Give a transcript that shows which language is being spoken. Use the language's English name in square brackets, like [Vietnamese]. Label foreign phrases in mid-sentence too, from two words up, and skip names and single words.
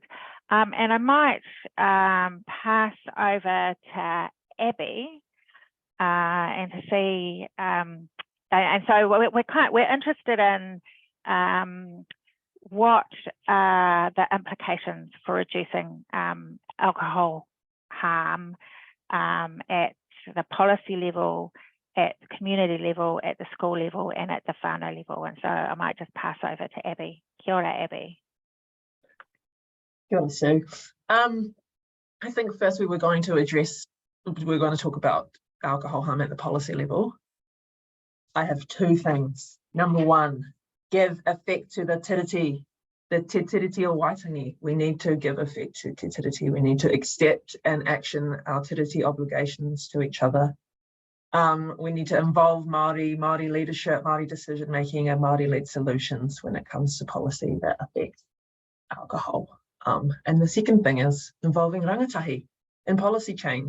[English] And I might pass over to Abby and to see, and so we're interested in what are the implications for reducing alcohol harm at the policy level, at the community level, at the school level, and at the whānau level. And so I might just pass over to Abby. [Māori] Kia ora, Abby. Kia ora, Sue. [English] I think first we were going to talk about alcohol harm at the policy level. I have two things. Number one, give effect to the tiriti o waitangi. We need to give effect to te tiriti. We need to accept and action our tiriti obligations to each other. We need to involve Māori leadership, Māori decision making, and Māori-led solutions when it comes to policy that affects alcohol. And the second thing is involving rangatahi in policy change.